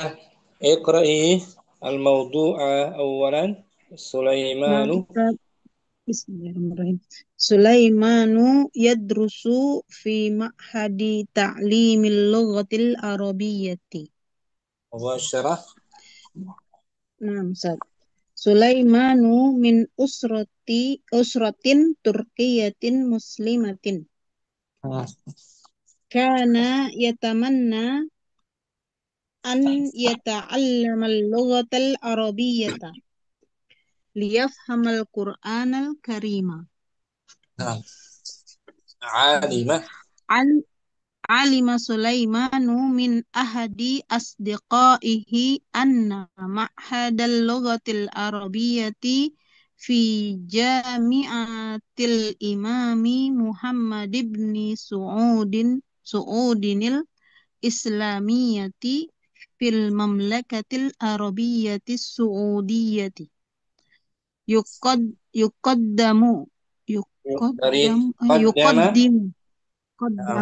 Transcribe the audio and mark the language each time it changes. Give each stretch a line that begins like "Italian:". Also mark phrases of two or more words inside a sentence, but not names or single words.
Arabic: اقرئي الموضوع أولا. Nah, Sulaimanu. Ustaz. بسم الله الرحمن الرحيم سليمان يدرس في معهد تعليم اللغة العربية. Mubasyarah. Nah, Ustaz. سليمان من أسرة تركية مسلمة. Hmm. كان يتمنى أن يتعلم اللغة العربية ليفهم القرآن الكريم. Nah, alimah. علم سليمان من أحد أصدقائه أن معهد اللغة العربية في جامعة الإمام محمد بن سعود الإسلامية في المملكة العربية السعودية. يقد يقدم
Indonesian: Dari qaddama.
Arabic: yuqaddimu Naam.